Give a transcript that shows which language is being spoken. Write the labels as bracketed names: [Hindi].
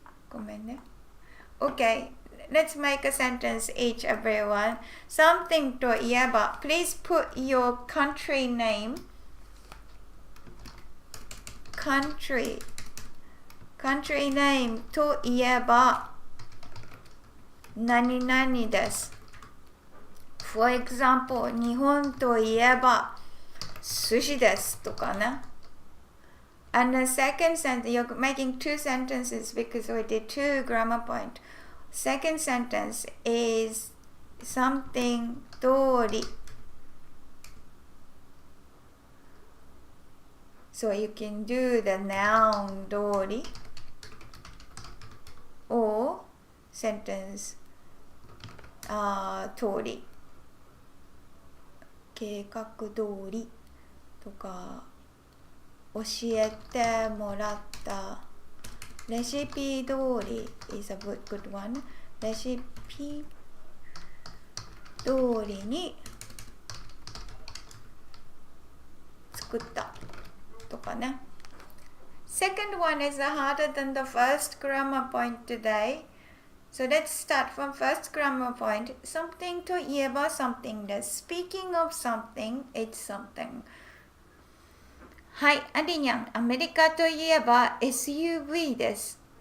[Japanese] ごめんね [English] Okay, let's make a sentence each, everyone. Something といえば Please put your country name.Country name [Japanese] といえば何々です。 [English] For example, [Japanese] 日本といえば寿司ですとかね。 [English] And the second sentence, you're making 2 sentences because we did 2 grammar point. Second sentence is something 通り。 So you can do the noun 通り or sentence 通り [Japanese] 計画通りとか教えてもらった [English] レシピ通り is a good one. [Japanese] レシピ通りに作ったとかね。 [English] Second one is harder than the first grammar point today. So let's start from first grammar point. Something といえば something です。 Speaking of something, it's something. [Japanese] はい、アリニャン、アメリカといえば SUV です。